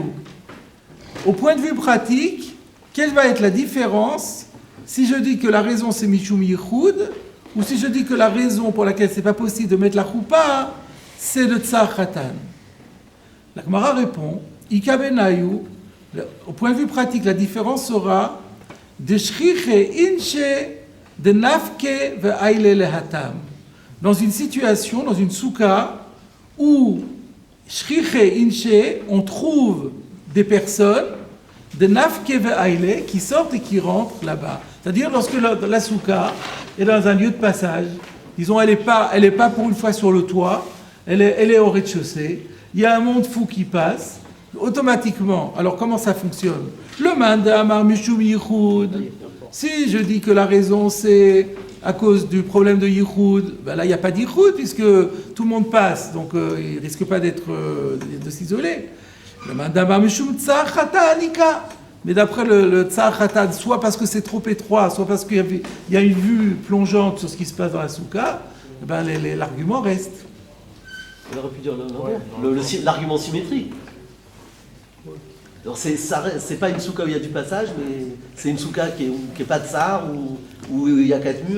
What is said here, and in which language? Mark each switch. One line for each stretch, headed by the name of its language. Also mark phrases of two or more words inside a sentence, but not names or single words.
French: Au point de vue pratique, quelle va être la différence si je dis que la raison c'est
Aramaic: משום ייחוד
French: ou si je dis que la raison pour laquelle c'est pas possible de mettre la choupa c'est le
Aramaic: צר חתן?
French: La Gemara répond
Aramaic: איכא בינייהו.
French: Au point de vue pratique, la différence sera de
Aramaic: שכיחי אינשי דנפקי ועיילי להתם.
French: Dans une situation, dans une souka, où
Aramaic: שכיחי אינשי,
French: on trouve des personnes de
Aramaic: נפקי ועיילי
French: qui sortent et qui rentrent là-bas. C'est-à-dire lorsque la souka est dans un lieu de passage, disons elle est pas pour une fois sur le toit, elle est au rez-de-chaussée, il y a un monde fou qui passe. Automatiquement, alors comment ça fonctionne?
Aramaic: למאן דאמר משום ייחוד.
French: Si je dis que la raison c'est à cause du problème de yichud, ben là il n'y a pas d'yichud puisque tout le monde passe, donc il ne risque pas de s'isoler.
Aramaic: למאן דאמר משום צר חתן איכא.
French: Mais d'après le
Aramaic: צר חתן,
French: soit parce que c'est trop étroit, soit parce qu'il y a une vue plongeante sur ce qui se passe dans la souka, ben l'argument reste. On aurait pu dire l'argument symétrique. Alors c'est pas une souka où il y a du passage, mais c'est une souka qui est pas de tsar, où il y a 4 murs.